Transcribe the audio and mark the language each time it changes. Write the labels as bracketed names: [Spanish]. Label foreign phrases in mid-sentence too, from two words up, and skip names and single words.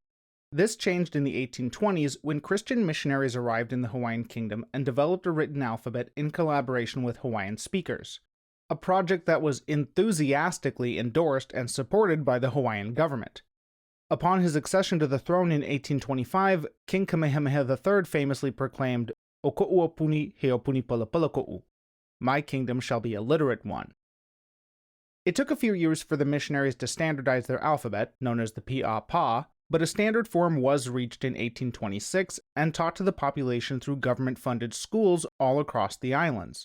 [English] This changed in the 1820s when Christian missionaries arrived in the Hawaiian kingdom and developed a written alphabet in collaboration with Hawaiian speakers, a project that was enthusiastically endorsed and supported by the Hawaiian government. Upon his accession to the throne in 1825, King Kamehameha III famously proclaimed, [Hawaiian] "O ko'u opuni he opuni palapala ko'u. [English] My kingdom shall be a literate one." It took a few years for the missionaries to standardize their alphabet, known as the Pi'apa, but a standard form was reached in 1826 and taught to the population through government-funded schools all across the islands.